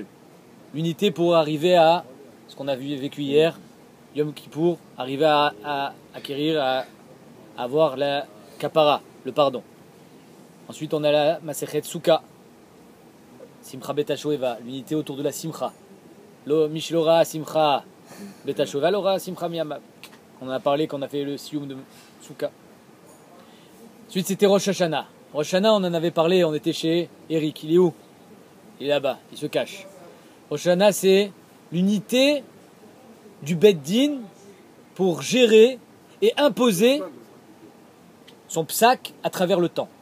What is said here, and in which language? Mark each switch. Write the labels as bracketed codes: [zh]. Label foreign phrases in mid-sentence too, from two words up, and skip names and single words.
[fr] L'unité pour arriver à ce qu'on a vécu hier, Yom Kippour, arriver à acquérir, à avoir la kapara, le pardon. Ensuite, on a la Masechet Souka, Simcha Bet HaShoeva, l'unité autour de la Simcha. [he] לא מי שלא ראה שמחת בית השואבה, לא ראה שמחה מימיו. [fr] On en a parlé quand on a fait le Sioum de Souka. Ensuite, c'était Rosh Hashanah. Rosh Hashanah, on en avait parlé, on était chez Eric. Il est où? Il est là-bas, il se cache. Rosh Hashanah, c'est l'unité du [he] בית דין [fr] pour gérer et imposer son psak à travers le temps.